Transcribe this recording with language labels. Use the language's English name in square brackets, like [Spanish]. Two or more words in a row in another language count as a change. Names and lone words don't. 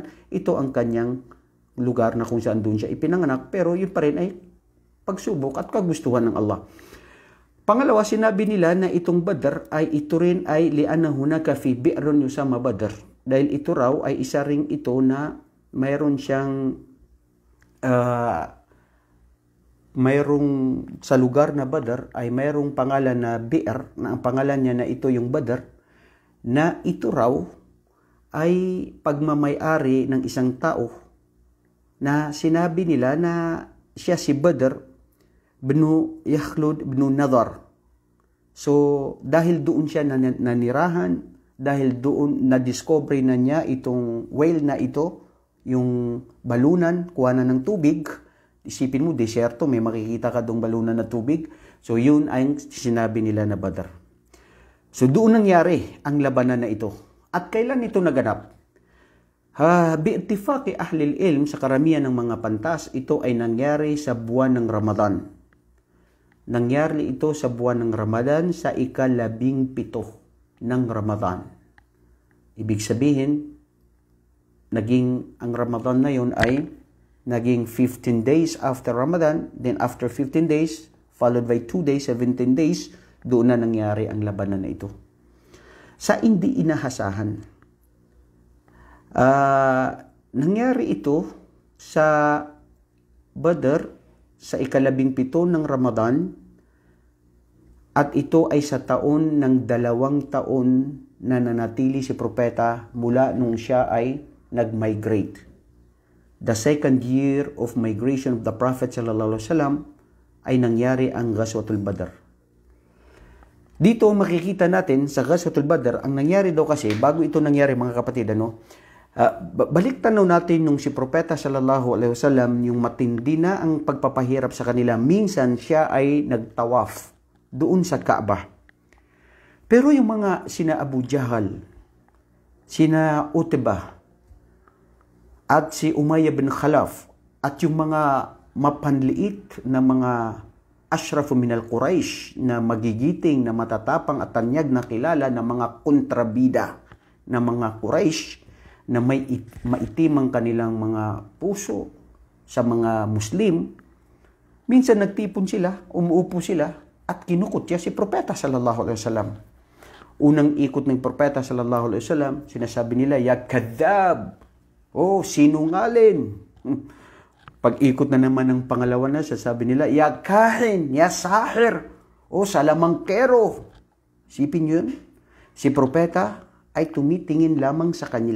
[Filipino] Ito ang kanyang lugar na kung saan doon siya ipinanganak, pero yun pa rin ay pagsubok at kagustuhan ng Allah. Pangalawa, sinabi nila na itong Badr ay ito rin ay [Arabic] لأن هناك في بئر يسمى بدر. [Filipino] Dahil ito raw ay isa ring ito na mayroon siyang mayroong sa lugar na Badr ay mayroong pangalan na bi'r, na ang pangalan niya na ito yung Badr, na ito raw ay pagmamay-ari ng isang tao na sinabi nila na siya si Badr bnu Yakhlud bnu Nadar. So, dahil doon siya nanirahan, dahil doon na-discover na niya itong whale na ito, yung balunan, kuhanan ng tubig. Isipin mo, deserto, may makikita ka doong balunan na tubig. So, yun ay sinabi nila na Badr. So, doon nangyari ang labanan na ito. At kailan ito naganap? [Arabic] باتفاق أهل العلم, [Filipino] sa karamihan ng mga pantas, ito ay nangyari sa buwan ng Ramadan. Nangyari ito sa buwan ng Ramadan sa ika-17 ng Ramadan. Ibig sabihin, ang Ramadan na yun ay naging [English] 15 days after Ramadan, then after 15 days, followed by 2 days, 17 days, [Filipino] doon na nangyari ang labanan na ito. Sa hindi inahasahan, nangyari ito sa Badr sa ika-17 ng Ramadan, at ito ay sa taon ng 2 taon na nanatili si propeta mula nung siya ay nag-migrate. [English] The second year of migration of the Prophet [Arabic] صلى الله عليه وسلم [Filipino] ay nangyari ang Ghazwatul Badr. Dito makikita natin sa Ghazwatul Badr, ang nangyari daw kasi, bago ito nangyari mga kapatid, balik tanaw natin nung si Propeta [Arabic] صلى الله عليه وسلم, [Filipino] yung matindi na ang pagpapahirap sa kanila. Minsan siya ay nagtawaf doon sa Kaaba. Pero yung mga sina Abu Jahal, sina Utbah, at si Umayyah bin Khalaf, at yung mga mapanliit na mga [Arabic] أشراف من قريش [Filipino] na magigiting, na matatapang at tanyag na kilala na mga kontrabida na mga Quraysh, na maitim ang kanilang mga puso sa mga Muslim, Minsan nagtipon sila, umuupo sila, at kinukutya si Propeta [Arabic] صلى الله عليه وسلم. [Filipino] Unang ikot ng Propeta [Arabic] صلى الله عليه وسلم, [Filipino] sinasabi nila, [Arabic] يا كذاب, [Filipino] sinungalin. Pag ikot na naman ng pangalawa na, sasabi nila, [Arabic] يا كاهن، يا ساحر, [Filipino] salamangkero. Sipin yun, si Propeta ay tumitingin lamang sa kanila.